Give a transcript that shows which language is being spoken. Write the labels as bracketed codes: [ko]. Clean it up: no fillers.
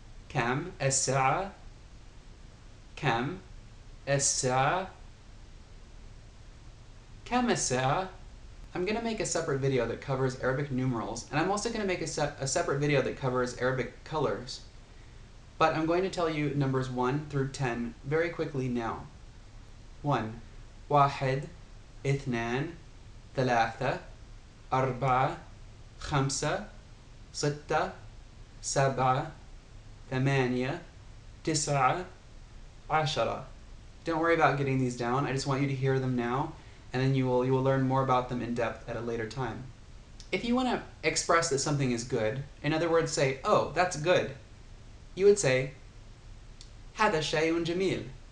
[ar] كم الساعة? كم الساعة? كم الساعة? [en] I'm going to make a separate video that covers Arabic numerals, and I'm also going to make a separate video that covers Arabic colors. But I'm going to tell you numbers 1 through 10 very quickly now. 1. [ar] واحد اثنان ثلاثة أربعة خمسة ستة سبعة ثمانية تسعة عشرة. [en] Don't worry about getting these down. I just want you to hear them now, and then you will learn more about them in depth at a later time. If you want to express that something is good, in other words, say, oh, that's good, you would say [ar] هذا شيء جميل.